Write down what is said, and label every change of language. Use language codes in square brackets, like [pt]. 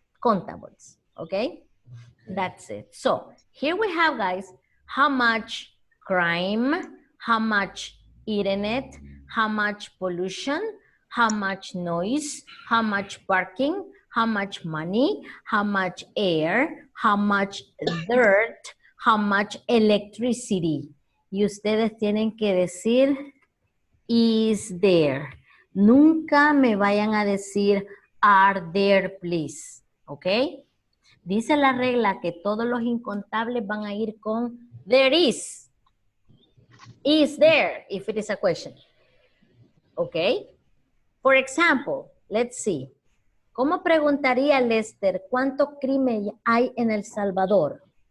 [en] Contables, okay? That's it. So here we have, guys, how much crime, how much internet, how much pollution, how much noise, how much parking, how much money, how much air, how much dirt, how much electricity. [es] Y ustedes tienen que decir, [en] is there. [es] Nunca me vayan a decir, [en] are there, please. ¿Ok? [es] Dice la regla que todos los incontables van a ir con [en] there is. Is there, if it is a question. ¿Ok? For example, let's see. [es] ¿Cómo preguntaría Lester cuánto crimen hay en El Salvador?